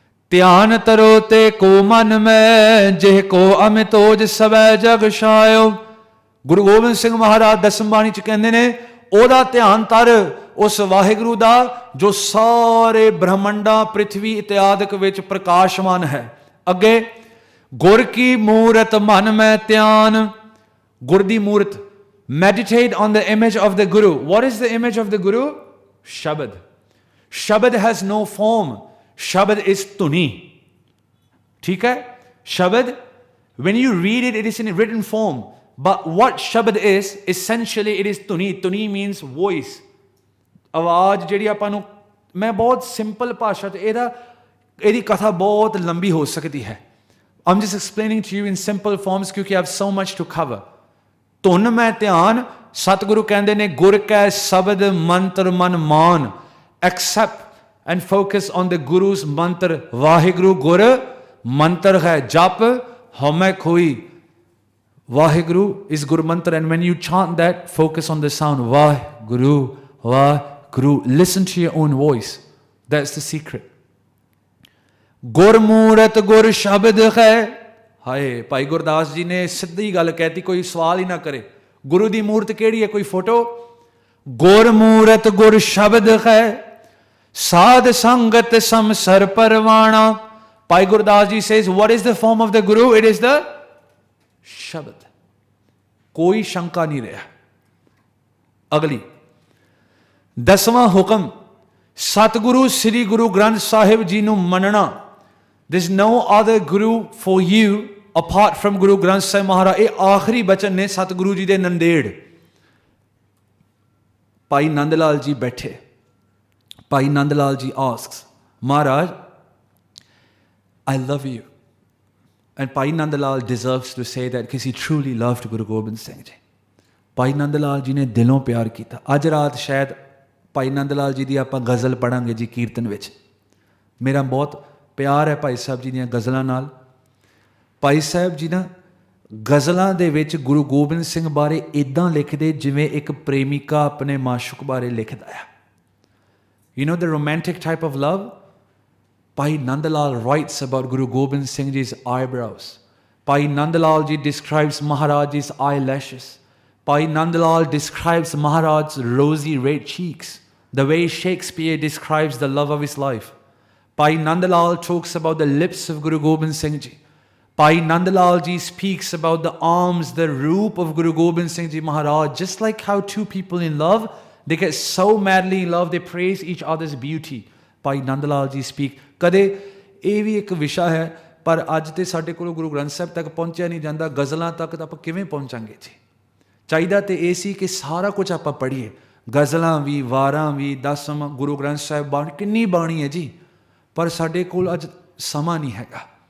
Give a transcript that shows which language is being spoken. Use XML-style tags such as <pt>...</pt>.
<pa>ਧਿਆਨ ਤਰੋ ਤੇ ਕੋ ਮਨ ਮੈਂ, ਜਿਹ ਕੋ ਅਮਿਤੋਜ ਸਵੈ ਜਗ ਛਾਇਓ। ਗੁਰੂ ਗੋਬਿੰਦ ਸਿੰਘ ਮਹਾਰਾਜ ਦਸਮ ਬਾਣੀ ਚ ਕਹਿੰਦੇ ਨੇ, ਉਹਦਾ ਧਿਆਨ ਤਰ ਉਸ ਵਾਹਿਗੁਰੂ ਦਾ ਜੋ ਸਾਰੇ ਬ੍ਰਹਮੰਡਾਂ ਪ੍ਰਿਥਵੀ ਇਤਿਆਦਿਕ ਵਿੱਚ ਪ੍ਰਕਾਸ਼ਮਾਨ ਹੈ। ਅੱਗੇ, ਗੁਰ ਕੀ ਮੂਰਤ ਮਨ ਮੈਂ ਧਿਆਨ। ਗੁਰ ਦੀ ਮੂਰਤ,</pa> <en>meditate on the image of the Guru. What is the image of the Guru? Shabad. Shabad has no form. Shabad is tuni.</en> <hi>ठीक है?</hi> <en>Shabad, when you read it, it is in written form. But what Shabad is, essentially it is tuni. Tuni means voice.</en> <pa>ਆਵਾਜ਼ ਜਿਹੜੀ ਆਪਾਂ ਨੂੰ, ਮੈਂ ਬਹੁਤ simple ਭਾਸ਼ਾ 'ਚ ਇਹਦੀ ਕਥਾ ਬਹੁਤ ਲੰਬੀ ਹੋ ਸਕਦੀ ਹੈ।</pa> <en>I'm just explaining to you in simple forms ਕਿਉਂਕਿ I have so much to cover.</en> <pa>ਧੁਨ ਮੈਂ ਧਿਆਨ, ਸਤਿਗੁਰੂ ਕਹਿੰਦੇ ਨੇ, ਗੁਰ ਕੈ ਸ਼ਬਦ ਮੰਤਰ ਮਨ ਮਾਨ।</pa> <en>Accept and focus on the Guru's</en> <pa>ਮੰਤਰ। ਵਾਹਿਗੁਰੂ ਗੁਰ ਮੰਤਰ ਹੈ, ਜਪ ਹਉਮੈ ਖੋਈ।</pa> <en>Waheguru is gur mantra, and when you chant that, focus on the sound, Waheguru Waheguru. Listen to your own voice. That's the secret.</en> <pa>ਗੁਰ ਮੂਰਤ ਗੁਰ ਸ਼ਬਦ ਹੈ। ਹਾਏ, ਭਾਈ ਗੁਰਦਾਸ ਜੀ ਨੇ ਸਿੱਧੀ ਗੱਲ ਕਹਿਤੀ, ਕੋਈ ਸਵਾਲ ਹੀ ਨਾ ਕਰੇ। ਗੁਰੂ ਦੀ ਮੂਰਤ ਕਿਹੜੀ ਹੈ? ਕੋਈ ਫੋਟੋ? ਗੁਰ ਮੂਰਤ ਗੁਰ ਸ਼ਬਦ ਹੈ, ਸਾਧ ਸੰਗਤ ਸਮਸਰ ਪਰਵਾਣਾ।</pa> <en>Bhai Gurdas ji says, what is the form of the Guru? It is the shabad.</en> <pa>ਕੋਈ ਸ਼ੰਕਾ ਨਹੀਂ ਰਿਹਾ। ਅਗਲੀ, ਦਸਵਾਂ ਹੁਕਮ, ਸਤਿਗੁਰੂ ਸ੍ਰੀ ਗੁਰੂ ਗ੍ਰੰਥ ਸਾਹਿਬ ਜੀ ਨੂੰ ਮੰਨਣਾ।</pa> <en>There's no other Guru for you apart from Guru Granth Sahib Maharaj.</en> <pa>ਇਹ ਆਖਰੀ ਬਚਨ ਨੇ ਸਤਿਗੁਰੂ ਜੀ ਦੇ ਨੰਦੇੜ।</pa> <en>ਭਾਈ ਨੰਦ ਲਾਲ ਜੀ ਬੈਠੇ। Bhai Nand Lal ji asks, Maharaj, I love you. And Bhai Nand Lal deserves to say that because he truly loved Guru Gobind Singh ji.</en> <pa>Bhai Nand Lal ji ਨੇ ਦਿਲੋਂ ਪਿਆਰ ਕੀਤਾ। ਅੱਜ ਰਾਤ ਸ਼ਾਇਦ ਭਾਈ ਨੰਦ ਲਾਲ ਜੀ ਦੀ ਆਪਾਂ ਗਜ਼ਲ ਪੜਾਂਗੇ ਜੀ ਕੀਰਤਨ ਵਿੱਚ। ਮੇਰਾ ਬਹੁਤ ਪਿਆਰ ਹੈ ਭਾਈ ਸਾਹਿਬ ਜੀ ਦੀਆਂ ਗਜ਼ਲਾਂ ਨਾਲ। ਭਾਈ ਸਾਹਿਬ ਜੀ ਨਾ ਗਜ਼ਲਾਂ ਦੇ ਵਿੱਚ ਗੁਰੂ ਗੋਬਿੰਦ ਸਿੰਘ ਬਾਰੇ ਇੱਦਾਂ ਲਿਖਦੇ ਜਿਵੇਂ ਇੱਕ ਪ੍ਰੇਮਿਕਾ ਆਪਣੇ ਮਾਸ਼ੂਕ ਬਾਰੇ ਲਿਖਦਾ ਹੈ।</pa> <en>You know the romantic type of love? Bhai Nandalal writes about Guru Gobind Singh Ji's eyebrows. Bhai Nandalal ji describes Maharaj's eyelashes. Bhai Nandalal describes Maharaj's rosy red cheeks, the way Shakespeare describes the love of his life. Bhai Nandalal talks about the lips of Guru Gobind Singh Ji. Bhai Nandalal ji speaks about the arms, the roop of Guru Gobind Singh Ji Maharaj. Just like how two people in love, they get so madly in love, they praise each other's beauty. Bhai Nandalal ji speak.</en> <pa>ਕਦੇ ਇਹ ਵੀ ਇੱਕ ਵਿਸ਼ਾ ਹੈ, ਪਰ ਅੱਜ ਤੇ ਸਾਡੇ ਕੋਲ ਗੁਰੂ ਗ੍ਰੰਥ ਸਾਹਿਬ ਤੱਕ ਪਹੁੰਚਿਆ ਨਹੀਂ ਜਾਂਦਾ। ਗਜ਼ਲਾਂ ਤੱਕ ਤਾਂ ਆਪਾਂ ਕਿਵੇਂ ਪਹੁੰਚਾਂਗੇ ਜੀ? ਚਾਹੀਦਾ ਤੇ ਇਹ ਸੀ ਕਿ ਸਾਰਾ ਕੁਝ ਆਪਾਂ ਪੜ੍ਹੀਏ, ਗਜ਼ਲਾਂ ਵੀ, ਵਾਰਾਂ ਵੀ, ਦਸਮ ਗੁਰੂ ਗ੍ਰੰਥ ਸਾਹਿਬ ਬਾਣੀ, ਕਿੰਨੀ ਬਾਣੀ ਹੈ ਜੀ, ਪਰ ਸਾਡੇ ਕੋਲ ਅੱਜ ਸਮਾਂ ਨਹੀਂ ਹੈਗਾ।</pa>